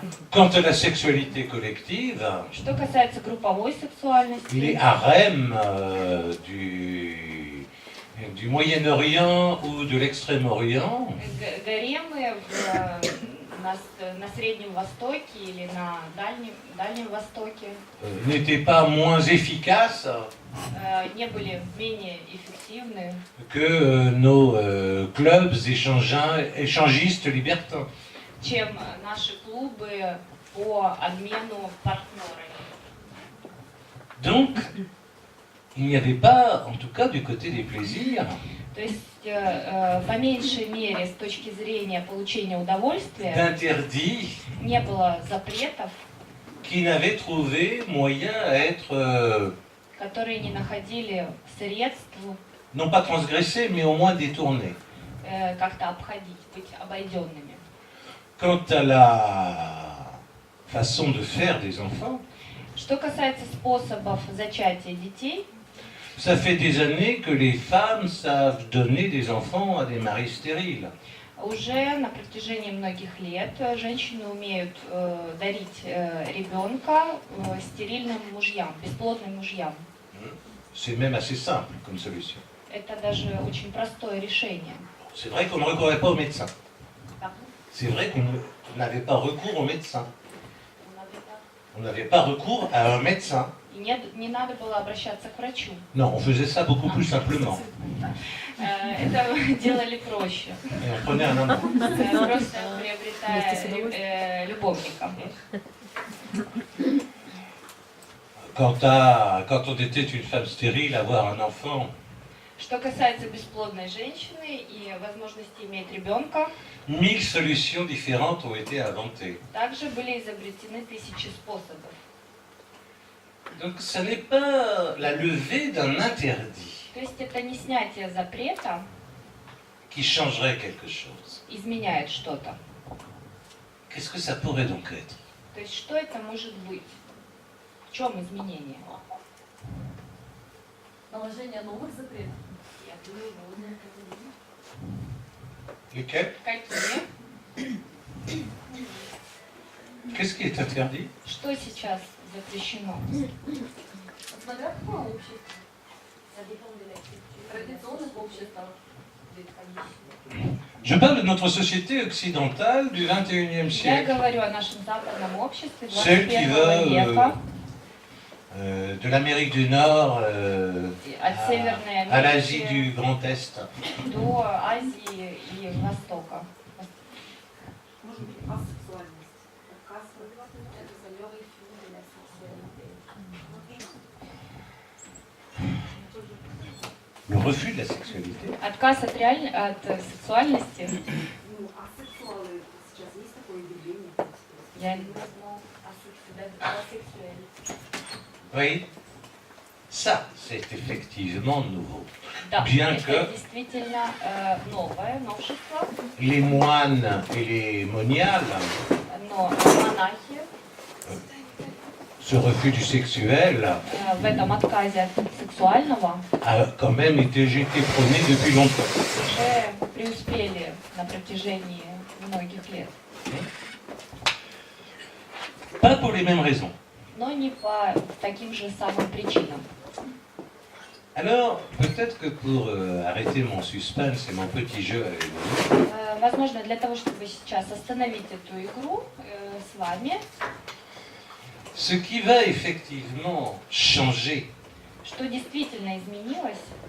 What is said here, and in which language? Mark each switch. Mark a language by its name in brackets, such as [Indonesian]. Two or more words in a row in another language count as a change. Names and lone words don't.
[French] Quant à la sexualité collective, [Russian] Что касается групповой сексуальности, [French] les harems du Moyen-Orient ou de l'Extrême-Orient [Russian] гаремы на Среднем Востоке или на Дальнем Востоке [French] n'étaient pas moins efficaces [Russian] не были менее эффективны, [French] que nos clubs échangistes libertins. [Russian] чем наши клубы по обмену партнерами. [French] Donc, il n'y avait pas, en tout cas du côté des plaisirs, [Russian] То есть, по меньшей мере, с точки зрения получения удовольствия, [French] d'interdits [Russian] не было запретов, [French] qui n'avaient trouvé moyen à être, [Russian] которые не находили средств [French] non pas transgressés, mais au moins détournés. [Russian] как-то обходить, быть обойденными. [French] Quant à la façon de faire des enfants, [Russian] Что касается способов зачатия детей, [French] ça fait des années que les femmes savent donner des enfants à des maris stériles. [Russian] уже на протяжении многих лет женщины умеют дарить ребенка стерильным мужьям, бесплодным мужьям. [French] C'est même assez simple comme solution. [Russian] Это даже очень простое решение. [French] C'est vrai qu'on ne recourait pas aux médecins. Pardon? C'est vrai qu'on n'avait pas recours aux médecins. On n'avait pas recours à un médecin. [Russian] И не надо было обращаться к врачу. [French] Non, on faisait ça beaucoup plus simplement. [Russian] Это делали проще. [French] Et on prenait un amant. [Russian] Просто приобретая любовника. [French] Quand on était une femme stérile, avoir un enfant, [Russian] Что касается бесплодной женщины и возможности иметь ребенка, [French] 1000 solutions différentes ont été inventées. [Russian] также были изобретены тысячи способов. [French] Donc ce n'est pas la levée d'un interdit [Russian] То есть это не снятие запрета [French] qui changerait quelque chose. [Russian] изменяет что-то. [French] Qu'est-ce que ça pourrait donc être? [Russian] То есть что это может быть? В чем изменение? Наложение новых запретов. [French] Lesquels? [Russian] Какие? [French] Qu'est-ce qui est interdit? [Russian] Что сейчас запрещено? Смотря какое общество. Традиционных обществах. [French] Je parle de notre société occidentale du 21e [Russian] Я [French] siècle, [Russian] говорю о нашем западном обществе [French] Celle qui [Russian] 21 века, [French] de l'Amérique du Nord [Russian] от Северной [French] à l'Asie [Russian] Америки [French] du Grand Est. [Russian] до Азии и Востока. Может быть, асексуальность. Это залёвый фильм для сексуальности. [French] Le refus de la sexualité. [Russian] Отказ от сексуальности. Ну, асексуалы сейчас есть такое явление? Я не знаю, асексуальность. [French] Oui, ça c'est effectivement nouveau. [Russian] Да, [French] Bien [Russian] это [French] que- [Russian] действительно новое новшество, [French] Les moines et les moniales, [Russian] но монахи [French] ce refus du sexuel [Russian] в этом отказе от сексуального [French] a quand même été prôné depuis longtemps. [Russian] уже преуспели на протяжении многих лет. [French] Pas pour les mêmes raisons. [Russian] Но не по таким же самым причинам. [French] Alors, peut-être que pour arrêter mon suspense et mon petit jeu avec vous, [Russian] Возможно, для того, чтобы сейчас остановить эту игру с вами, [French] ce qui va effectivement changer, [Russian] что действительно изменилось,